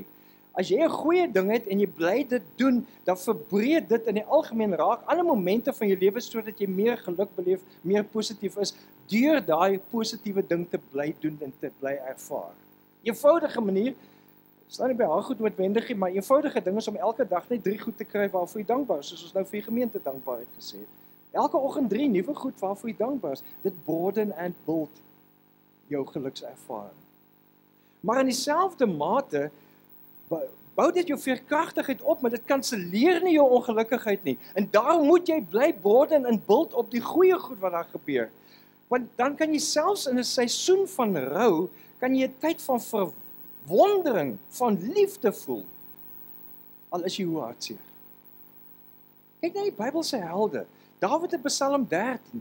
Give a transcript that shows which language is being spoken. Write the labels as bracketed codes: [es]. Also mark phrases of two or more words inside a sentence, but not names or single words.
[af] As jy 'n goeie ding het en jy bly dit doen, dan verbreed dit in die algemeen raak alle momente van jou lewe sodat jy meer geluk beleef, meer positief is, deur daai positiewe ding te bly doen en te bly ervaar. Eenvoudige manier, staan nie by haar goed noodwendig nie, maar eenvoudige ding is om elke dag net 3 goed te kry waarvoor jy dankbaar is, soos ons nou vir die gemeente dankbaarheid gesê het. Elke oggend 3 nuwe goed waarvoor jy dankbaar is. Dit [en] broaden and build [af] jou gelukservaring. Maar in dieselfde mate bou dit jou veerkragtigheid op, maar dit kanselleer nie jou ongelukkigheid nie. En daarom moet jy bly [en] broaden and build [af] op die goeie goed wat daar gebeur. Want dan kan jy selfs in 'n seisoen van rou, kan jy 'n tyd van verwondering, van liefde voel. Al is jy hoe hartseer. Kyk na die Bybelse helde. Dawid in Psalm 13.